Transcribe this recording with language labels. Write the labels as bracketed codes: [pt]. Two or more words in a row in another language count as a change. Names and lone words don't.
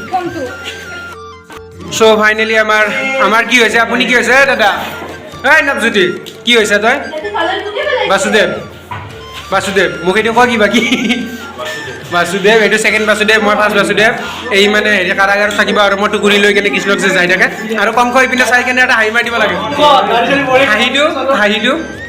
[en] so finally [bn] আমার কি হয়েছে আপনি কি হয়েছে দাদা এই নৱজ্যোতি কি হয়েছে [as] তই বাসুদেৱ মোক এইটো কয় কি বাকি বাসুদেৱ এইটো সেকেন্ড বাসুদেৱ মই ফাৰ্ষ্ট বাসুদেৱ এই মানে হেৰি কাৰাগাৰত থাকিব আৰু মই টুকুৰি লৈ কেনে কৃষ্ণক যে যাই থাকে আৰু কংস ইপিনে চাই কেনে এটা হাঁহি মাৰি দিব লাগে হাঁহিটো